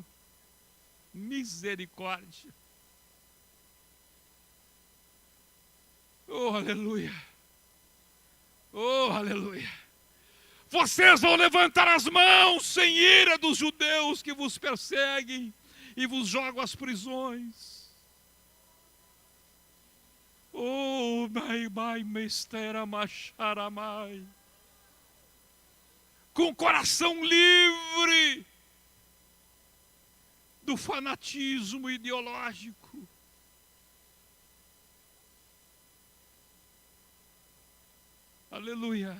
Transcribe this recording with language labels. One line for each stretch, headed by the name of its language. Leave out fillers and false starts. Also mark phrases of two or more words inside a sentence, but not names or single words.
Portuguese: Misericórdia. Oh, aleluia. Oh, aleluia. Vocês vão levantar as mãos sem ira dos judeus que vos perseguem e vos jogam às prisões. Oh, mai mestera macharamai. Com o coração livre do fanatismo ideológico. Aleluia.